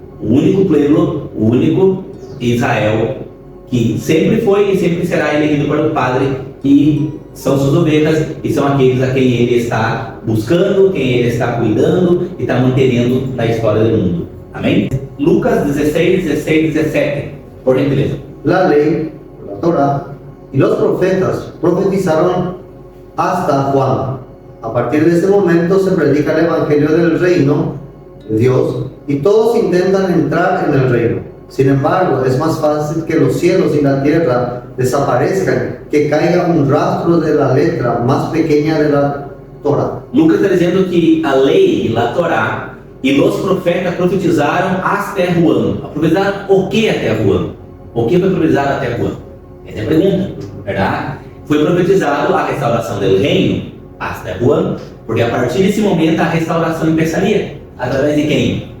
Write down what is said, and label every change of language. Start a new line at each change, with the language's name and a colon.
Portuguese: O único povo, o único Israel, que sempre foi e sempre será elegido pelo Padre, e são suas ovelhas, e são aqueles a quem Ele está buscando, quem Ele está cuidando e está mantendo na história do mundo. Amém? Lucas 16, 16, 17, por gentileza.
Spanish: La ley, la Torah y los profetas profetizaron hasta Juan. A partir de ese momento se predica el evangelio del reino de Dios y todos intentan entrar en el reino. Sin embargo, es más fácil que los cielos y la tierra desaparezcan, que caiga un rastro de la letra más pequeña de la Torah.
Portuguese: Lucas está dizendo que a lei, a Torá e os profetas profetizaram até Juan. Profetizaram o que até Juan? O que foi profetizado até Juan? Essa é a pergunta, verdade? Foi profetizado a restauração do reino até Juan, porque a partir desse momento a restauração começaria. Através de quem?